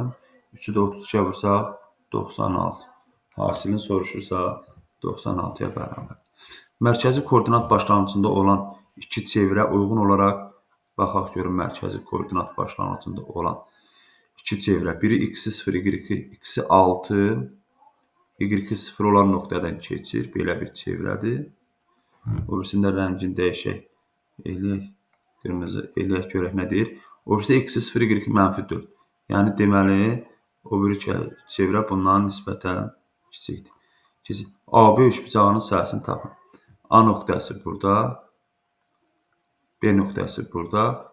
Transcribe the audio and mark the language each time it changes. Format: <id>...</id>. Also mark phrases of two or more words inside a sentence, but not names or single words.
<az>3-ü də 32-yə vursaq 96. Hasilini soruşursa 96-ya bərabər. Mərkəzi koordinat başlanğıcında olan iki çevrə uyğun olaraq baxaq görün mərkəzi koordinat başlanğıcında olan iki çevrə. Biri x-i 0, x-i 6, y-i 0 olan nöqtədən keçir. Belə bir çevrədir. O birisində rəngini dəyişək. Eləyək, qırmızı eləyək görək nə deyir. O birisi x-i 0, y-i -4. Yəni deməli, o biri çevrə bundan nisbətən kiçikdir. AB üçbucağının sahəsini tapın. A nöqtəsi burada, B nöqtəsi burada.</az>